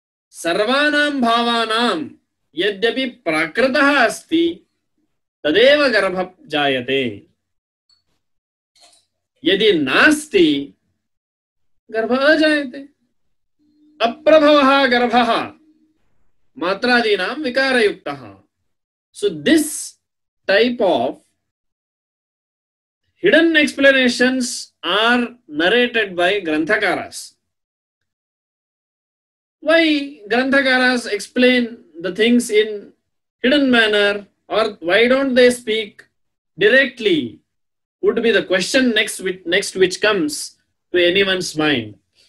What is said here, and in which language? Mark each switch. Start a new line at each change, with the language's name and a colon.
Sanskrit: Sarvanam bhavanam यद्यपि प्राकृतः अस्ति तदेव गर्भः जायते. यदि नास्ति गर्भः अजायते. अप्रभवः गर्भः मात्रादीनां विकारयुक्तः.
English: So this type of hidden explanations are narrated by Granthakaras. Why Granthakaras explain the things in hidden manner, or why don't they speak directly, would be the question next which comes to anyone's mind.